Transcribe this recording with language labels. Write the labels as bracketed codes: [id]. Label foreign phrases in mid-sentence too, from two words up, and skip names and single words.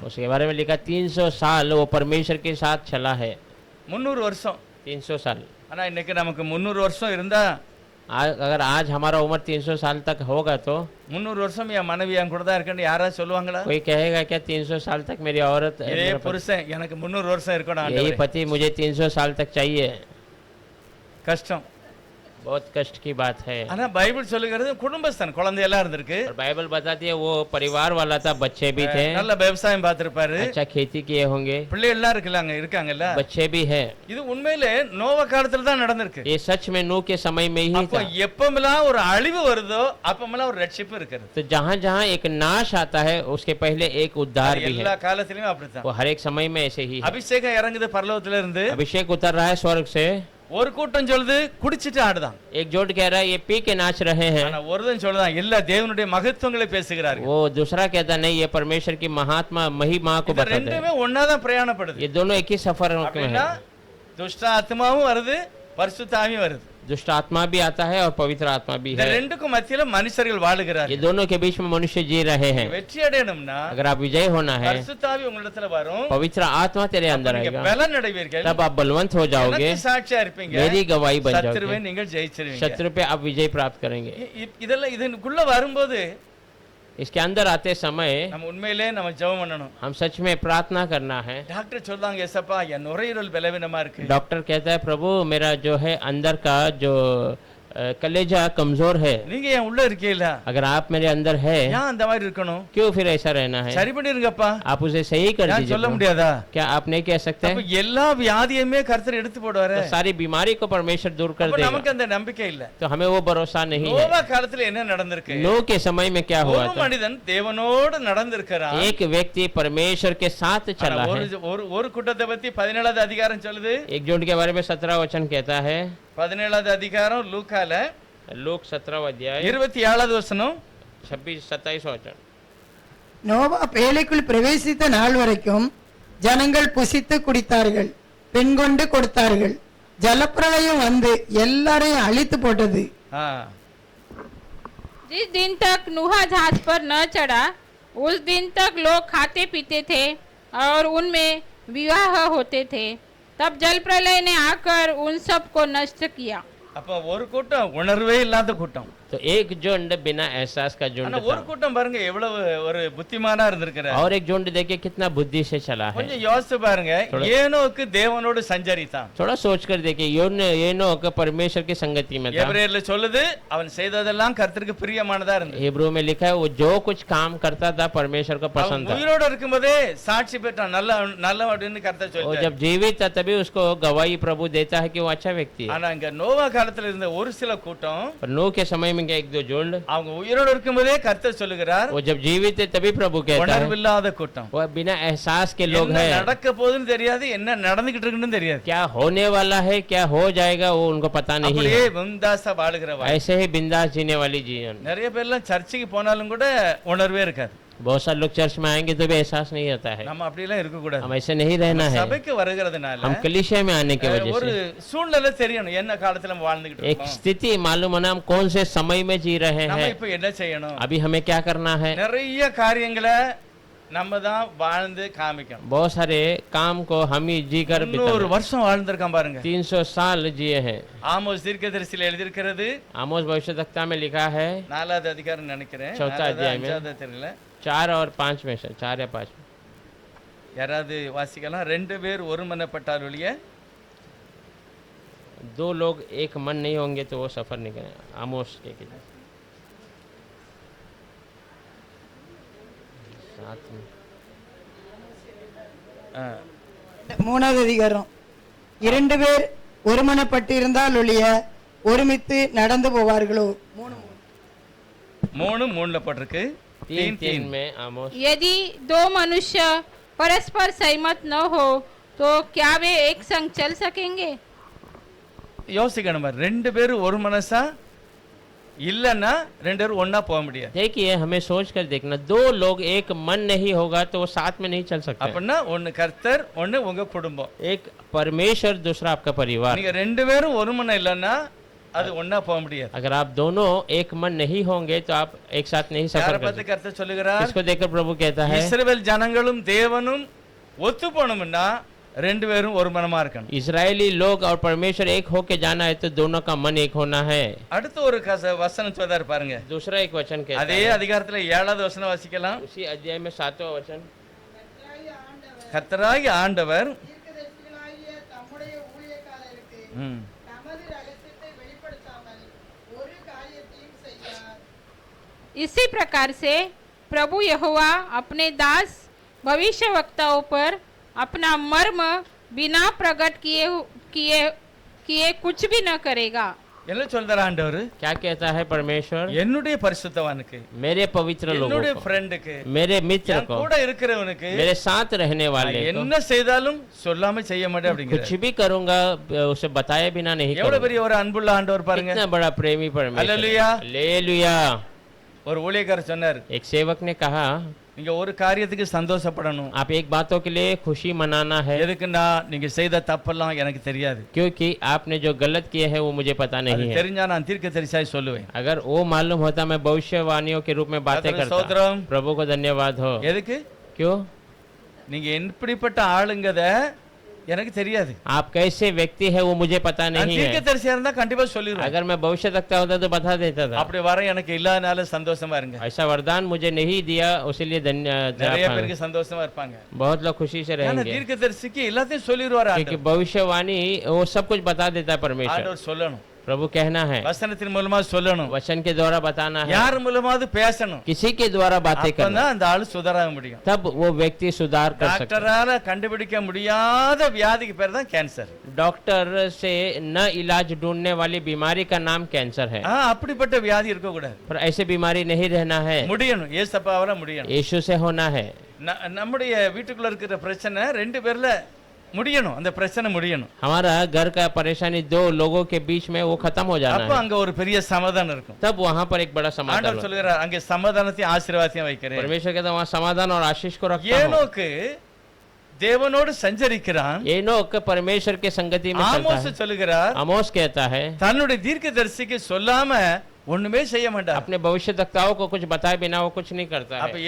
[hi] उसके बारे में लिखा 300 साल वो परमेश्वर के साथ चला है। [ta] 300 வருஷம்। [hi] 300 साल। [ta] ஆனா இன்னைக்கு நமக்கு 300 வருஷம் இருந்தா [hi] अगर आज हमारा उम्र 300 साल तक होगा तो [ta] 300 வருஷம் என் மனைவி என் கூட தான் இருக்கேன்னு யாராவது சொல்லுவாங்களா? [hi] कोई कहेगा क्या 300 साल तक मेरी औरत [ta] இதே [hi] मेरा पति- [ta] புருஷன் எனக்கு 300 வருஷம் இருக்கணும் [hi] यही [ta] ஆண்டவரே। [hi] पति मुझे 300 साल तक चाहिए। [ta] கஷ்டம்। [hi] बहुत कष्ट की बात है। [ta] ஆனா பைபிள் சொல்லுகிறது குடும்பஸ்தன் குழந்தையெல்லாம் இருந்திருக்கு। [hi] और बाइबल बताती है वो परिवार वाला था, बच्चे भी थे, [ta] நல்ல விவசாயம் பார்த்திருப்பாரு। [hi] अच्छा खेती किए होंगे, [ta] பிள்ளைகள்லாம் இருக்காங்கல்ல। [hi] बच्चे भी है। [ta] இது உண்மையிலே நோவா காலத்துல தான் நடந்திருக்கு। [hi] ये सच में नूह के समय में ही [ta] அப்போ [hi] था। [ta] எப்பமெல்லாம் ஒரு அழிவு வருதோ அப்பமெல்லாம் ஒரு ரட்சிப்பு இருக்கிறது। [hi] तो जहाँ जहाँ एक नाश आता है उसके पहले एक उद्धार भी [ta] எல்லா [hi] है। [ta] காலத்திலயும் அப்படித்தான்। [hi] वो हर एक समय में ऐसे ही है। [ta] அபிஷேகம் இறங்குது பரலோகத்துல இருந்து। [hi] अभिषेक उतर रहा है स्वर्ग से। [ta] ஒரு கூட்டம் சொல்லுது குடிச்சிட்டு ஆடுதான்। [hi] एक जोड़ कह रहा है ये पी के नाच रहे हैं। [ta] ஆனா ஒருதன் சொல்லுதான் இல்ல தேவனுடைய மகத்துவங்களை பேசுகிறார்கள்। [hi] वो दूसरा कहता नहीं ये परमेश्वर की महात्मा महिमा को [ta] இது [hi] बताते हैं। [ta] ரெண்டுமே ஒன்னாதான் பிரயாணப்படுது। [hi] ये दोनों एक ही सफर में [ta] அப்படின்னா [hi] है। [ta] துஷ்ட ஆத்மாவும் வருது பரிசுத்த ஆவியும் வருது। [hi] दुष्ट आत्मा भी आता है और पवित्र आत्मा भी [ta] இந்த [hi] है। [ta] ரெண்டுக்கும் மத்தியில மனுஷர்கள் [hi] ये [ta] வாழுகிறார்கள். [hi] दोनों के बीच में मनुष्य जी रहे हैं। [ta] வெற்றி அடையணும்னா [hi] अगर आप विजय होना है, [ta] பரிசுத்தாவி உங்களிடத்துல வரும். [hi] पवित्र आत्मा तेरे अंदर [ta] நீங்க [hi] आएगा, [ta] பலன் அடைவீர்கள். [hi] तब आप बलवंत हो जाओगे, [ta] எனக்கு சாட்சியா இருப்பீங்க. [hi] मेरी गवाही बन [ta] சத்துருவை [hi] जाओगे, [ta] நீங்கள் ஜெயிச்சிருவீங்க. [hi] शत्रु पे आप विजय प्राप्त करेंगे। [ta] இதெல்லாம் இதுக்குள்ள வரும்போது [hi] इसके अंदर आते समय [ta] நம்ம உண்மையிலே நம்ம ஜெபம் பண்ணணும். [hi] हम सच में प्रार्थना करना है। [ta] டாக்டர் சொல்றாங்க ஏசப்பா என் நுரையீரல் பலவீனமா இருக்கு. [hi] डॉक्टर कहता है प्रभु मेरा जो है अंदर का जो कलेजा कमजोर है। [ta] நீங்க ஏன் உள்ள இருக்கீங்களா? [hi] अगर आप मेरे अंदर है, [ta] ஏன் அந்த மாதிரி இருக்கணும்? [hi] क्यों फिर ऐसा रहना है? [ta] சரி பண்ணிருங்கப்பா. [hi] आप उसे सही कर [ta] நான் [hi] दीजिए [ta] சொல்ல [hi] प्रभु। [ta] முடியாதா? [hi] क्या आप नहीं कह सकते? [ta] அப்ப எல்லா வியாதியுமே கர்த்தர் எடுத்து போடுவாரு. [hi] तो सारी बीमारी को परमेश्वर दूर कर [ta] அப்ப [hi] देगा। [ta] நமக்கு அந்த நம்பிக்கை இல்ல. [hi] तो हमें वो भरोसा नहीं है। [ta] நோவா காலத்துல என்ன நடந்திருக்கு? [hi] नूह के समय में क्या हुआ [ta] ஒரு [hi] था? [ta] மனிதன் தேவனோடு நடந்திருக்கிறான். [hi] एक व्यक्ति परमेश्वर के साथ चला [ta] ஆனா [hi] है। [ta] ஒரு கூட்டத்தை பத்தி 17வது அதிகாரம் சொல்லுது. [hi] एक झुंड के बारे में 17 वचन कहता है। [ta] 17வது அதிகாரம் லூக்கால [hi] लोक 17 अध्याय [ta] 27வது வசனம் [hi] 26-27 वचन। [ta] நோவா பேழைக்குள் பிரவேசித்த நாள் வரைக்கும் ஜனங்கள் புசித்து குடித்தார்கள், பெண் கொண்டு கொடுத்தார்கள். ஜலப்பிரளயம் வந்து எல்லாரையும் அழித்து போட்டது. ஆ, [hi] जिस दिन तक नूहा जहाज पर न चढ़ा उस दिन तक लोग खाते पीते थे और उनमें विवाह होते थे। तब जल प्रलय ने आकर उन सब को नष्ट किया। [ta] அப்ப ஒரு கூட்டம் உணர்வே இல்லாத கூட்டம். [hi] तो एक झुंड बिना एहसास का झुंड [ta] ஆனா ஒரு [hi] था, [ta] கூட்டம் பாருங்க எவ்வளவு ஒரு புத்திமானா இருந்திருக்கிறார். [hi] और एक झुंड देखिए कितना बुद्धि से चला है। [ta] கொஞ்சம் யோசிச்சு பாருங்க. ஏனோக்கு தேவனோடு சஞ்சரித்தான். [hi] थोड़ा सोच कर देखिए, येनोक परमेश्वर की संगति में था। [ta] எபிரேயர்ல சொல்லுது அவன் செய்ததெல்லாம் கர்த்தருக்கு பிரியமானதா இருந்தது. [hi] हिब्रू में लिखा है वो जो कुछ काम करता था परमेश्वर को [ta] அவன் [hi] पसंद था। [ta] உயிரோடு இருக்கும்போதே சாட்சி பெற்றான். நல்லவன்னு கர்த்தர் [hi] और [ta] சொல்லிட்டார். [hi] जब जीवित था तभी उसको गवाही प्रभु देता है कि वो अच्छा व्यक्ति है। [ta] ஆனா இங்க நோவா காலத்துல இருந்த ஒரு சில கூட்டம் [hi] और नूह के समय में क्या एक दो झुंड, [ta] அவங்க உயிரோடு இருக்கும்போதே கர்த்தர் சொல்லுகிறார் [hi] वो जब जीवित है तभी प्रभु कहता है। [ta] உணர்வில்லாத கூட்டம். [hi] वो बिना एहसास के लोग [ta] என்ன [hi] हैं, [ta] நடக்க போகுதுன்னு தெரியாது, என்ன நடந்துகிட்டு இருக்குன்னு தெரியாது. [hi] क्या होने वाला है क्या हो जाएगा वो उनको पता नहीं [ta] அப்படியே [hi] है। [ta] பிந்தாசா வாழுகிறவா. [hi] ऐसे ही बिंदास जीने वाली जीवन। [ta] நிறைய பேர்லாம் சர்ச்சுக்கு போனாலும் கூட உணர்வே இருக்காது. [hi] बहुत सारे लोग चर्च में आएंगे तो भी एहसास नहीं होता है। [ta] நம்ம அப்படியெல்லாம் இருக்க கூடாது. [hi] हम ऐसे नहीं रहना है। [ta] சபைக்கு வருகிறதுனால [hi] हम कलीसिया में आने की वजह [ta] ஒரு [hi] से [ta] சூழ்நிலை தெரியணும், என்ன காலத்துல நம்ம வாழ்ந்துகிட்டு [hi] एक [ta] இருக்கோம். [hi] स्थिति मालूम होना हम कौन से समय में जी रहे [ta] நம்ம [hi] हैं, [ta] இப்ப என்ன செய்யணும்? [hi] अभी हमें क्या करना है। [ta] நிறைய காரியங்களை நம்ம தான் வாழ்ந்து காமிக்கணும். [hi] बहुत सारे काम को हम ही जी कर [ta] 300 வருஷம் வாழ்ந்திருக்கான் பாருங்க. [hi] 300 साल जिए हैं। [ta] ஆமோஸ் தீர்க்கதரிசியில எழுதியிருக்கிறது [hi] आमोस भविष्यवक्ता में लिखा है [ta] 4வது அதிகாரம் நினைக்கிறேன். [hi] चौथा अध्याय में [ta] 5வது தெரியல. [hi] 4 और 5 में से 4 या 5 में। [ta] யாராவது வாசிக்கலாம். 2 பேர் ஒருமனப்பட்டால் ஒழிய [hi] दो लोग एक मन नहीं होंगे तो वो सफर नहीं करेंगे। आमोस के किताब 7 में। [ta] 3வது அதிகாரம். 2 பேர் ஒருமனப்பட்டு இருந்தால் ஒழிய ஒருமித்து நடந்து போவார்களோ. 3:3ல போட்டிருக்கு. [hi] 3:3 में आमोस। यदि दो मनुष्य परस्पर सहमत न हो तो क्या वे एक संग चल सकेंगे? [ta] யோசிக்கணும் பாரு. 2 பேர் ஒரு மனசா இல்லன்னா 2 பேர் ஒண்ணா போக முடியாது. [hi] देखिए हमें सोच कर देखना, दो लोग एक मन नहीं होगा तो वो साथ में नहीं चल सकते। [ta] அப்படின்னா ஒன்னு கர்த்தர், ஒன்னு உங்க குடும்பம். [hi] एक परमेश्वर, दूसरा आपका परिवार। [ta] நீங்க 2 பேரும் ஒரு மனம் இல்லன்னா அது ஒண்ணா போக முடியாது. [hi] अगर आप दोनों एक मन नहीं होंगे तो आप एक साथ नहीं सफर [ta] யாரை [hi] कर [ta] பத்தி [hi] सकते। [ta] கர்த்தர் சொல்லுகிறார்? [hi] इसको देखकर प्रभु कहता है [ta] இஸ்ரவேல் ஜனங்களும் தேவனும் ஒத்து போகணும்னா 2 பேரும் ஒரு மனமா இருக்கணும். [hi] इजरायली लोग और परमेश्वर एक होके जाना है तो दोनों का मन एक होना है। [ta] அடுத்து ஒரு வசனம் சொல்றாரு பாருங்க. [hi] दूसरा एक वचन कहता [ta] அதே [hi] है, [ta] அதிகாரத்துல 7வது வசனம் வாசிக்கலாம். [hi] उसी अध्याय में 7वां वचन। [ta] கர்த்தராகிய ஆண்டவர் தீர்க்கதரிசிகளாகிய தம்முடைய ஊழியக்காரருக்கு ம், தமது ரகசியத்தை வெளிப்படுத்தாமல் ஒரு காரியத்தையும் செய்யார். [hi] इसी प्रकार से प्रभु यहोवा अपने दास भविष्यवक्ताओं पर अपना मर्म बिना प्रकट किए किए किए कुछ भी न करेगा। [ta] என்ன சொல்றாரு ஆண்டவர்? [hi] क्या कहता है परमेश्वर? [ta] என்னுடைய பரிசுத்தவானுக்கு, [hi] मेरे पवित्र लोगों [ta] என்னுடைய [hi] को, [ta] ஃப்ரெண்டுக்கு, [hi] मेरे मित्र [ta] என் [hi] को, [ta] கூட இருக்கிறவனுக்கு [hi] मेरे साथ रहने वाले को [ta] என்ன செய்தாலும் சொல்லாம செய்ய மாட்டேன் [hi] कुछ [ta] அப்படிங்கிறார். [hi] भी करूंगा उसे बताए बिना नहीं [ta] எவ்வளவு [hi] करूंगा। [ta] பெரிய ஒரு அன்புள்ள ஆண்டவர் பாருங்க. [hi] कितना बड़ा प्रेमी परमेश्वर। हालेलुया। हालेलुया। [ta] ஒரு ஊழியக்காரர் சொன்னார், [hi] एक सेवक ने कहा [ta] நீங்க ஒரு காரியத்துக்கு சந்தோஷப்படணும். [hi] आप एक बातों के लिए खुशी मनाना है, [ta] எதுக்குன்னா நீங்க செய்த தப்பெல்லாம் எனக்கு தெரியாது. [hi] क्योंकि आपने जो गलत किए हैं वो मुझे पता [ta] அது [hi] नहीं है। [ta] தெரிஞ்சா நான் தீர்க்கதரிசியாய் சொல்லுவேன். [hi] अगर वो मालूम होता मैं भविष्यवाणियों के रूप में बातें [ta] கர்த்தருக்கு [hi] करता। [ta] ஸ்தோத்திரம். [hi] प्रभु को धन्यवाद हो। [ta] எதுக்கு? [hi] क्यों? [ta] நீங்க எப்படிப்பட்ட ஆளுங்கத எனக்கு தெரியாது. [hi] आप कैसे व्यक्ति है वो मुझे पता [ta] நான் [hi] नहीं है। [ta] தீர்க்கதரிசியா இருந்தா கண்டிப்பா சொல்லிடுவேன். [hi] अगर मैं भविष्य तकता होता तो बता देता था। [ta] அப்படி வர எனக்கு இல்லாதனால சந்தோஷமா இருங்க. [hi] ऐसा वरदान मुझे नहीं दिया, उसीलिए [ta] நிறைய [hi] धन्यवाद। [ta] பேருக்கு சந்தோஷமா இருப்பாங்க. [hi] बहुत लोग खुशी से [ta] ஏன்னா [hi] रहेंगे [ta] தீர்க்கதரிசிக்கு எல்லாத்தையும் சொல்லிடுவார் [hi] क्योंकि [ta] ஆண்டவர். [hi] भविष्यवाणी वो सब कुछ बता देता है परमेश्वर। [ta] ஆண்டவர் சொல்லணும். [hi] प्रभु कहना है, [ta] வசனத்தின் மூலமா சொல்லணும். [hi] वचन के द्वारा बताना है, [ta] யார் மூலமாவது பேசணும். [hi] किसी के द्वारा बातें करना, [ta] அப்பதான் அந்த ஆளு சுதராக முடியும். [hi] तब वो व्यक्ति सुधार कर सकता है। [ta] டாக்டரால கண்டுபிடிக்க முடியாத வியாதிக்கு பேர் தான் கேன்சர். [hi] डॉक्टर से न इलाज ढूंढने वाली बीमारी का नाम कैंसर है। [ta] அப்படிப்பட்ட வியாதி இருக்க கூடாது. [hi] पर ऐसे बीमारी नहीं रहना है, [ta] முடியணும். ஏசப்பாவால முடியணும். [hi] यीशु से होना है। [ta] நம்முடைய வீட்டுக்குள்ள இருக்கிற பிரச்சனை ரெண்டு பேர்ல முடியணும். அந்த பிரச்சனை முடியணும். [hi] हमारा घर का परेशानी दो लोगों के बीच में वो खत्म हो जाना [ta] அப்ப [hi] है, [ta] அங்க ஒரு பெரிய சமாதானம் இருக்கும். [hi] तब वहां पर एक बड़ा समाधान [ta] ஆண்டவர் [hi] होगा। [ta] சொல்கிறார் அங்கே சமாதானத்தையும் ஆசீர்வாதத்தையும் வைக்கிறேன். [hi] परमेश्वर कहता है वहां समाधान और आशीष को रखता हूं। [ta] ஏனோக்கு தேவனோடு சஞ்சரிக்கிறான். [hi] एनोक परमेश्वर के संगति में चलता [ta] ஆமோஸ் [hi] है। [ta] சொல்லுகிறார் [hi] आमोस कहता है [ta] தன்னுடைய தீர்க்கதரிசிக்கு சொல்லாம ஒண்ணுமே செய்ய மாட்டார். [hi] अपने भविष्यवक्ताओं को कुछ बताए बिना वो कुछ नहीं करता [ta] அப்ப [hi] है।